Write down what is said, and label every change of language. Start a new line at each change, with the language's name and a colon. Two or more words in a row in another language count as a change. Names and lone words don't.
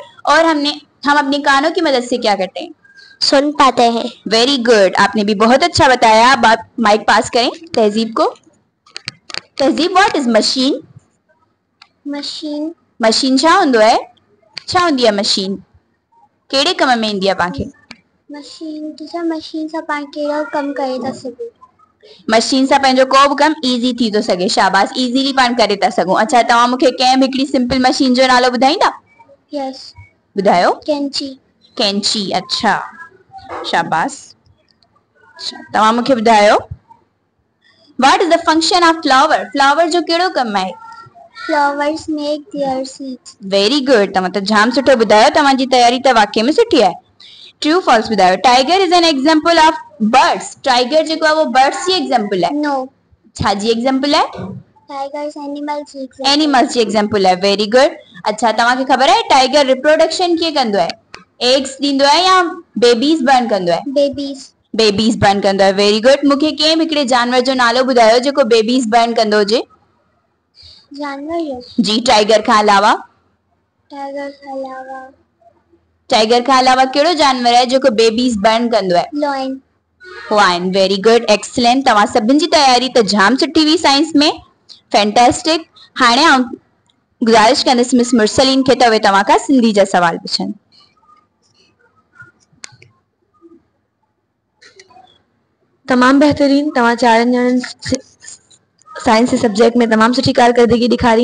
Urdu: اور ہم اپنے کانوں کی مدد سے کیا کرتے ہیں? سن پاتے ہیں.
English: very good.
Urdu: آپ نے بھی بہت اچھا بتایا۔ اب آپ مائیک پاس کریں تہذیب کو.
English: तहजीब what is machine? मशीन।
Sindhi: मशीन छा हुंदो है? छा हुंदी है मशीन? केड़े कम में ईंदी आहे पांखे?
English: machine teacher
Sindhi: मशीन सां पाण कहिड़ो कम करे था सघूं? मशीन सां पंहिंजो को बि कम इजी थी थो सघे। शाबाश इजीली पाण करे था सघूं। अच्छा तव्हां मूंखे कंहिं बि हिकिड़ी
English: simple machine
Sindhi: जो नालो ॿुधाईंदा?
English: यस।
Sindhi: ॿुधायो। कैंची। कैंची। अच्छा शाबाश। अच्छा तव्हां मूंखे ॿुधायो
English: what is the function of flower?
Sindhi: फ्लावर जो कहिड़ो कम आहे?
English: flowers make their seeds. very good.
Sindhi: तव्हां त जाम सुठो ॿुधायो। तव्हांजी तयारी त वाकई में सुठी आहे।
English: true false
Sindhi: ॿुधायो।
English: tiger is an example of birds.
Sindhi: टाइगर जेको आहे वो बर्ड्स जी एग्जांपल है?
English: नो।
Sindhi: छा जी एग्जांपल है?
English: tigers animals
Sindhi: एनिमल्स जी एग्जांपल है.
English: very good.
Sindhi: अच्छा तव्हांखे ख़बर आहे टाइगर रिप्रोडक्शन कीअं कंदो आहे? एग्स ॾींदो आहे या
English: babies born
Sindhi: कंदो आहे?
English: babies born
Sindhi: कंदो आहे.
English: very good.
Sindhi: मूंखे कंहिं बि हिकिड़े जानवर जो नालो ॿुधायो जेको
English: babies born
Sindhi: कंदो हुजे. जानवर जी टाइगर खां अलावा. टाइगर खां अलावा कहिड़ो जानवर आहे जेको
English: babies born
Sindhi: कंदो आहे?
English: lion. very good. excellent.
Sindhi: तव्हां सभिनि जी तयारी त जाम सुठी हुई साइंस में.
English: फैंटास्टिक.
Sindhi: हाणे आउं गुज़ारिश कंदसि मिस मुरसलीन खे त उहे तव्हां खां सिंधी जा सवाल पुछनि. तमाम बेहतरीन. तव्हां चारनि ॼणनि
English: science subject
Sindhi: में तमाम सुठी कारकर्दगी ॾेखारी.